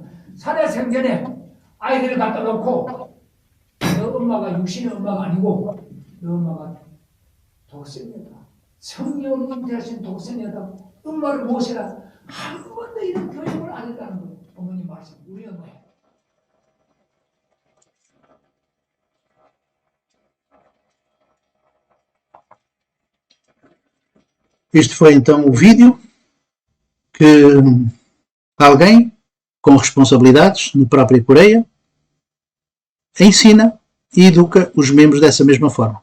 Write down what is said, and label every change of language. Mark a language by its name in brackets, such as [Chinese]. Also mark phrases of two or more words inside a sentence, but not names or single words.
[Korean] 살아생전에 아이들을 갖다 놓고 너 엄마가 육신의 엄마가 아니고 너 엄마가 독생녀다. 성령 잉태하신 독생녀다. 엄마를 모시라. 한 번도 이런 교육을 안 했다는 거예요. 어머님 말씀. 우리 엄마예요. [Portuguese] Este foi então o vídeo que alguém com responsabilidades na própria Coreia ensina e educa os membros dessa mesma forma.